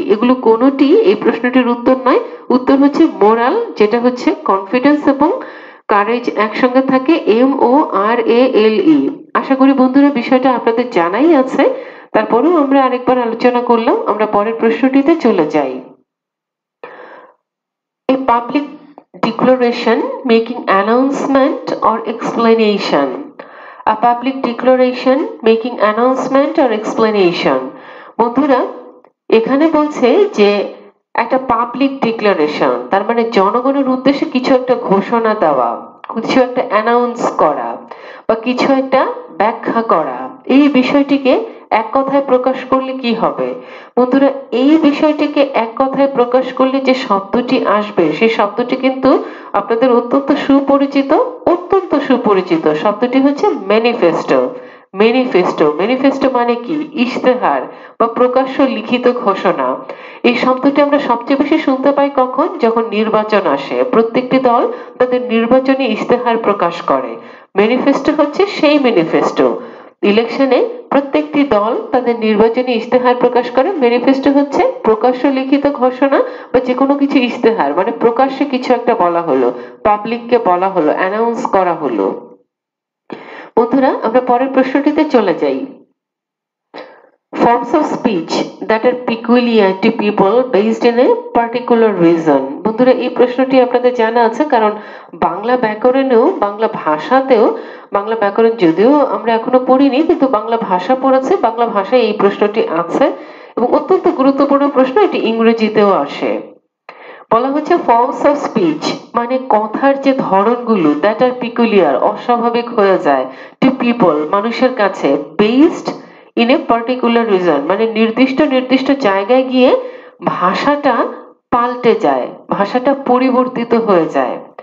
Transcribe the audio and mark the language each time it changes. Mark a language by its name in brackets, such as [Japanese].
[Bangla] এগুলো কোনোটি এই প্রশ্নটির উত্তর নয়। উত্তর হচ্ছে মোরাল, যেটা হচ্ছে কনফিডেন্স এবং কারেজ একসঙ্গে থাকে MORALE। আশা করি বন্ধুরা বিষয়টা আপনাদের জানাই আছে, তারপরেও আমরা আরেকবার আলোচনা করলাম। আমরা পরের প্রশ্নটিতে চলে যাই। [English] A public declaration making announcement or explanation. A public declaration making announcement or explanation. [Bangla] বন্ধুরা এখানে বলছে যে একটা পাবলিক ডিক্লারেশন, তার মানে জনগণের উদ্দেশ্যে কিছু একটা ঘোষণা দেওয়া, কিছু একটা অ্যানাউন্স করা বা কিছু একটা ব্যাখ্যা করা, এই বিষয়টিকে এক কথায় প্রকাশ করলে কি হবে? বন্ধুরা এই বিষয়টিকে এক কথায় প্রকাশ করলে যে শব্দটি আসবে সেই শব্দটি কিন্তু আপনাদের অত্যন্ত সুপরিচিত, অত্যন্ত সুপরিচিত। শব্দটি হচ্ছে ম্যানিফেস্টো। ম্যানিফেস্টো, ম্যানিফেস্টো মানে কি? ইশতেহার বা প্রকাশ্য লিখিত ঘোষণা। এই শব্দটি আমরা সবচেয়ে বেশি শুনতে পাই কখন? যখন নির্বাচন আসে। প্রত্যেকটি দল তাদের নির্বাচনী ইশতেহার প্রকাশ করে। ম্যানিফেস্টো হচ্ছে সেই ম্যানিফেস্টো। ইলেকশনে প্রত্যেকটি দল তাদের নির্বাচনী ইশতেহার প্রকাশ করে। ম্যানিফেস্টো হচ্ছে প্রকাশ্য লিখিত ঘোষণা বা যে কোনো কিছু ইশতেহার, মানে প্রকাশ্যে কিছু একটা বলা হলো, পাবলিককে বলা হলো, অ্যানাউন্স করা হলো। বন্ধুরা আমরা পরের প্রশ্নটিতে চলে যাই। [English] Forms of speech that are peculiar to people based in a particular reason. [Bangla] বন্ধুরা এই প্রশ্নটি আপনাদের জানা আছে, কারণ বাংলা ব্যাকরণেও, বাংলা ভাষাতেও, বাংলা ব্যাকরণ যদিও আমরা এখনো পড়িনি কিন্তু বাংলা ভাষা পড়েছে, বাংলা ভাষায় এই প্রশ্নটি আছে এবং অত্যন্ত গুরুত্বপূর্ণ প্রশ্ন। এটি ইংরেজিতেও আসে। বলা হচ্ছে [English] forms of speech [Bangla] মানে কথার যে ধরনগুলো, [English] that are peculiar, [Bangla] অস্বাভাবিক হয়ে যায়, [English] to people, [Bangla] মানুষের কাছে, [English] based in a particular region, [Bangla] মানে নির্দিষ্ট নির্দিষ্ট জায়গায় গিয়ে ভাষাটা পাল্টে যায়, ভাষাটা পরিবর্তিত হয়ে যায়।